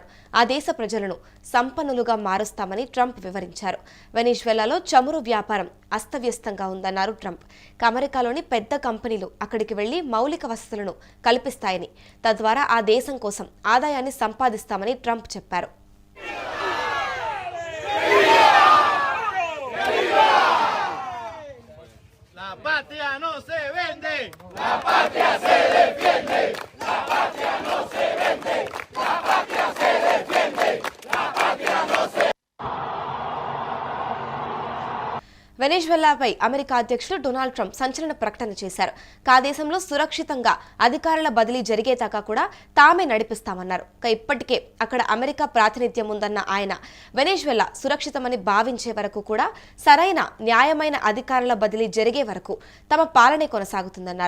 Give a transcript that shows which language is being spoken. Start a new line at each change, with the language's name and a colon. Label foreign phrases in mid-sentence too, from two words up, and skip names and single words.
Telugu: ఆ దేశ ప్రజలను సంపన్నులుగా మారుస్తామని ట్రంప్ వివరించారు. వెనెజువెలాలో చమురు వ్యాపారం అస్తవ్యస్తంగా ఉందన్నారు ట్రంప్. అమెరికాలోని పెద్ద కంపెనీలు అక్కడికి వెళ్లి మౌలిక వసతులను కల్పిస్తాయని, తద్వారా ఆ దేశం కోసం ఆదాయాన్ని సంపాదిస్తామని ట్రంప్ చెప్పారు.
Spanish: La patria no se vende. La patria se defiende. La patria no se vende. La patria se defiende. La patria no se
Telugu: వెనెజువెలాపై అమెరికా అధ్యక్షుడు డొనాల్డ్ ట్రంప్ సంచలన ప్రకటన చేశారు. ఆ దేశంలో సురక్షితంగా అధికారుల బదిలీ జరిగేదాకా కూడా తామే నడిపిస్తామన్నారు. ఇప్పటికే అక్కడ అమెరికా ప్రాతినిధ్యం ఉందన్న ఆయన వెనెజువెలా సురక్షితమని భావించే వరకు కూడా, సరైన న్యాయమైన అధికారుల బదిలీ జరిగే వరకు తమ పాలనే కొనసాగుతుందన్నారు.